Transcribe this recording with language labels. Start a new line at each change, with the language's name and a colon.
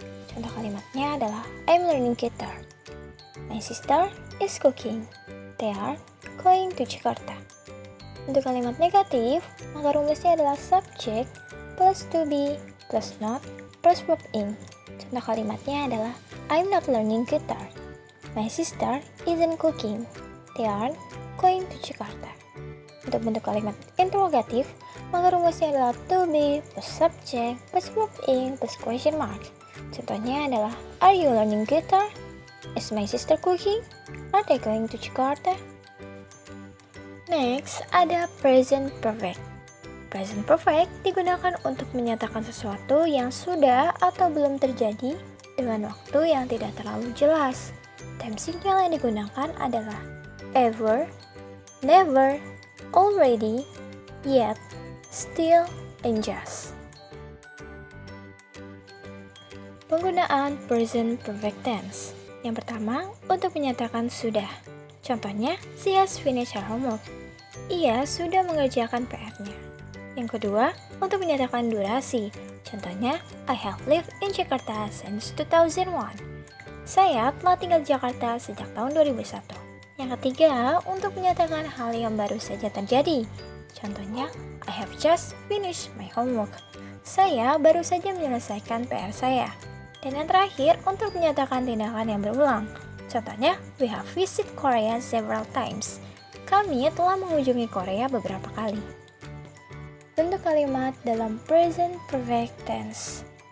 Indonesian: Contoh kalimatnya adalah
English: I'm learning guitar. My sister is cooking. They are going to Jakarta.
Indonesian: Untuk kalimat negatif, maka rumusnya adalah subject plus to be plus not plus verb in. Contoh kalimatnya adalah
English: I'm not learning guitar. My sister isn't cooking. They are going to Jakarta.
Indonesian: Untuk bentuk kalimat interrogatif, maka rumusnya adalah to be plus subject plus verb in plus question mark. Contohnya adalah
English: are you learning guitar? Is my sister cooking? Are they going to Jakarta? Next, ada present perfect.
Indonesian: Present perfect digunakan untuk menyatakan sesuatu yang sudah atau belum terjadi dengan waktu yang tidak terlalu jelas. Temsilnya yang digunakan adalah ever, never, already, yet, still, and just. Penggunaan present perfect tense. Yang pertama, untuk menyatakan sudah.
English: Contohnya, she has finished her homework.
Indonesian: Ia sudah mengerjakan PR-nya. Yang kedua, untuk menyatakan durasi.
English: Contohnya, I have lived in Jakarta since 2001.
Indonesian: Saya telah tinggal di Jakarta sejak tahun 2001. Yang ketiga, untuk menyatakan hal yang baru saja terjadi. Contohnya,
English: I have just finished my homework.
Indonesian: Saya baru saja menyelesaikan PR saya. Dan yang terakhir, untuk menyatakan tindakan yang berulang. Contohnya,
English: we have visited Korea several times.
Indonesian: Kami telah mengunjungi Korea beberapa kali. Bentuk kalimat dalam present perfect tense.